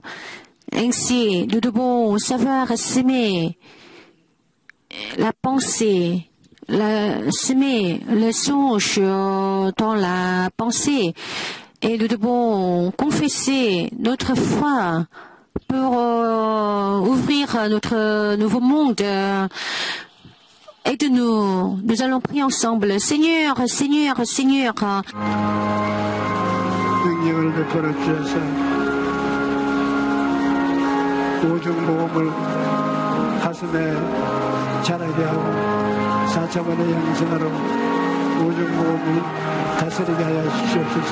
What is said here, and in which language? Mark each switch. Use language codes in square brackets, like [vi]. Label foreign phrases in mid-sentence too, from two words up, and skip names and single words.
[fr] Ainsi, nous devons savoir s'aimer la pensée, semer le songe dans la pensée. Et nous devons confesser notre foi pour ouvrir notre nouveau monde. Aide-nous. Nous allons prier ensemble. Seigneur, Seigneur, Seigneur. [ko] 능력을 베풀어 주셔서 오중복음을 가슴에 자라게 하고 4차원의 형성으로 오중복음을 다스리게 하여 주시옵소서.